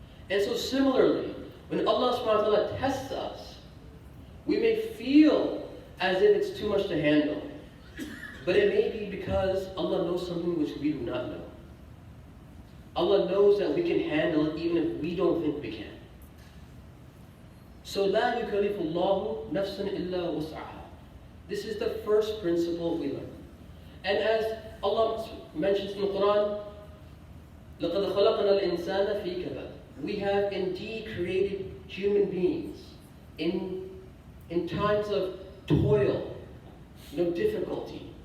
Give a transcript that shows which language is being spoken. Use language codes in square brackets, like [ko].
[en] And so similarly, when Allah subhanahu wa ta'ala tests us, we may feel as if it's too much to handle. But it may be because Allah knows something which we do not know. Allah knows that we can handle it even if we don't think we can. So [ar] لا يكلف الله نفسا إلا وسعها. [en] This is the first principle we learn. And as Allah mentions in the Quran, [ar] لَقَدْ خَلَقْنَا الْإِنسَانَ فِي كَبَدٍ. [en] We have indeed created human beings in times of toil, difficulty.